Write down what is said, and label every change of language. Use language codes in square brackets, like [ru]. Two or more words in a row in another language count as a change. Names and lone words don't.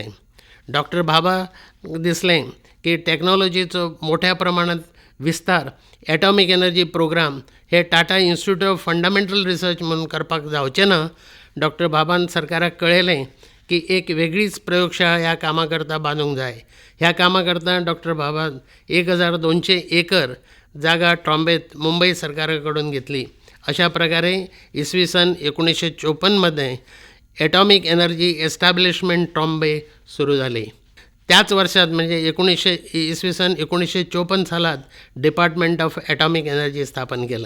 [kok] डॉक्टर भाभा दिसलें की टेक्नॉलॉजीचो मोठ्या प्रमाणात विस्तार [en] atomic energy programme [kok] हे टाटा इन्स्टिट्यूट ऑफ फंडामेंटल रिसर्च म्हणून करपाक जावचें ना. डॉक्टर भाभान सरकाराक कळयलें की एक वेगळीच प्रयोगशाळा ह्या कामा करता बांदूंक जाय. ह्या कामा करता डॉक्टर भाभान 1200 एकर जागा ट्रॉम्बेत मुंबई सरकाराकडून घेतली. [mr] अशा प्रकारे इसवी सन 1954 मध्ये ॲटॉमिक एनर्जी एस्टॅब्लिशमेंट ट्रॉम्बे सुरू झाली. त्याच वर्षात म्हणजे इसवी सन 1954 सालात डिपार्टमेंट ऑफ ॲटॉमिक एनर्जी स्थापन केलें.